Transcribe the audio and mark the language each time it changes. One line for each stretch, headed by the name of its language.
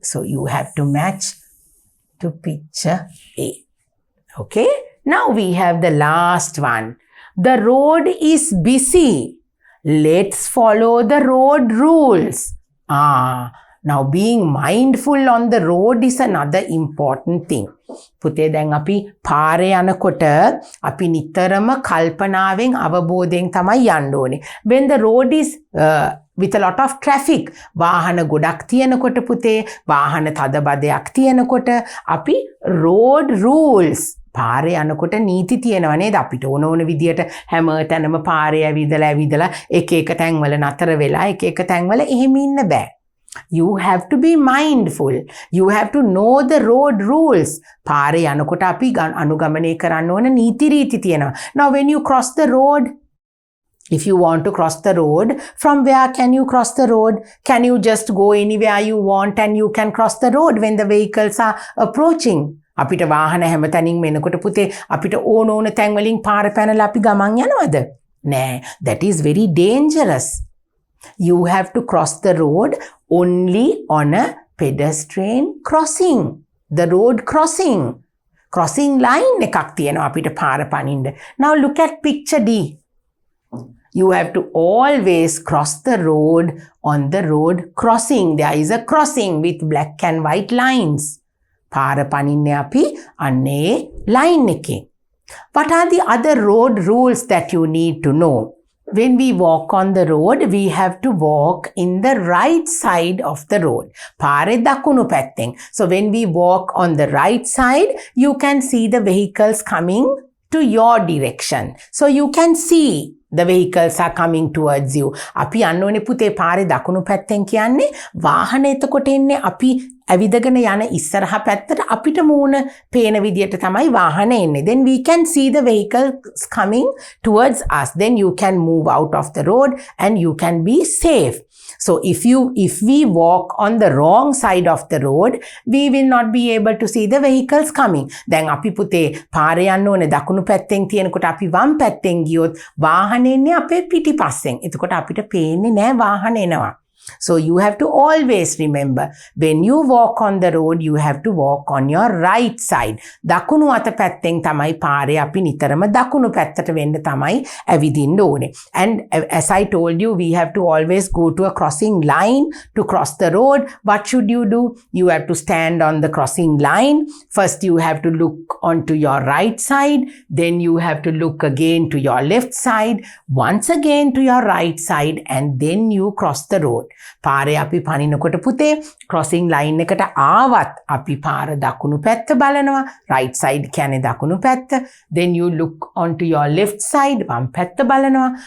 English: So you have to match to picture A. Okay, now we have the last one. The road is busy. Let's follow the road rules. Now being mindful on the road is another important thing.
Sinhala: පුතේ දැන් අපි පාරේ යනකොට අපි නිතරම කල්පනාවෙන් අවබෝධයෙන් තමයි යන්න ඕනේ.
English: When the road is with a lot of traffic,
Sinhala: වාහන ගොඩක් තියෙනකොට පුතේ, වාහන තදබදයක් තියෙනකොට අපි road rules පාරේ යනකොට නීති තියෙනවා නේද? අපිට ඕන විදියට හැම තැනම පාරේ ඇවිදලා එක තැන්වල නතර වෙලා එක තැන්වල එහෙම ඉන්න බෑ.
English: You have to be mindful. You have to know the road rules.
Sinhala: පාරේ යනකොට අපි අනුගමනය කරන්න ඕන නීති රීති තියෙනවා.
English: Now when you cross the road, if you want to cross the road, from where can you cross the road? Can you just go anywhere you want and you can cross the road when the vehicles are approaching?
Sinhala: අපිට වාහන හැමතැනින්ම එනකොට පුතේ අපිට ඕන තැන් වලින් පාර පැනලා අපි ගමන් යනවද? නෑ.
English: That is very dangerous. You have to cross the road only on a pedestrian crossing. The road crossing.
Sinhala: Crossing line එකක් තියෙනවා අපිට පාර පනින්න.
English: Now look at picture D. You have to always cross the road on the road crossing. There is a crossing with black and white lines.
Sinhala: පාර පනින්නේ අපි අන්නේ line එකේ.
English: What are the other road rules that you need to know? When we walk on the road, we have to walk in the right side of the road.
Sinhala: පාරේ දකුණු පැත්තෙන්.
English: So when we walk on the right side, you can see the vehicles coming to your direction. So you can see the vehicles are coming towards you.
Sinhala: අපි යන්න ඕනේ පුතේ පාරේ දකුණු පැත්තෙන් කියන්නේ වාහන එතකොට එන්නේ අපි ඇවිදගෙන යන ඉස්සරහා පැත්තට අපිට මූණ පේන විදියට තමයි වාහන එන්නේ.
English: Then we can see the vehicles coming towards us. Then you can move out of the road and you can be safe. So if we walk on the wrong side of the road, we will not be able to see the vehicles coming.
Sinhala: දැන් අපි පුතේ පාරේ යන්න ඕනේ දකුණු පැත්තෙන් තියෙනකොට අපි වම් පැත්තෙන් ගියොත් වාහන එන්නේ අපේ පිටිපස්සෙන්. එතකොට අපිට පේන්නේ නෑ වාහන එනවා.
English: So you have to always remember, when you walk on the road, you have to walk on your right side.
Sinhala: දකුණු අත පැත්තෙන් තමයි පාරේ අපි නිතරම දකුණු පැත්තට වෙන්න තමයි ඇවිදින්න ඕනේ.
English: And as I told you, we have to always go to a crossing line to cross the road. What should you do? You have to stand on the crossing line. First you have to look onto your right side. Then you have to look again to your left side. Once again to your right side. And then you cross the road.
Sinhala: පාරේ අපි පනිනකොට පුතේ crossing line එකට ආවත් අපි පාර දකුණු පැත්ත බලනවා.
English: right side
Sinhala: කියන්නේ දකුණු පැත්ත.
English: Then you look onto your left side,
Sinhala: වම් පැත්ත බලනවා.